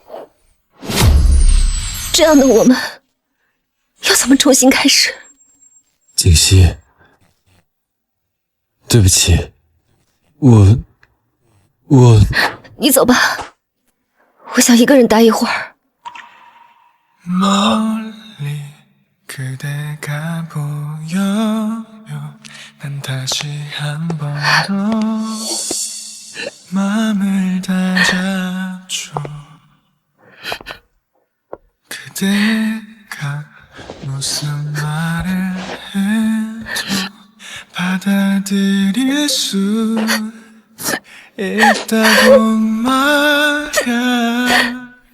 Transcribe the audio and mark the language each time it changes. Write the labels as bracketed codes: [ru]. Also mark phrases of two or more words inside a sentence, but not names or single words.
[zh] 这样的我们要怎么重新开始？锦溪，对不起，我…… 你走吧，我想一个人待一会儿。 [ko] 그대가 보여요. 난 다시 한 번 더 마음을 다잡죠. 그대가 무슨 말을 해도 받아들일 수 있다고 말야.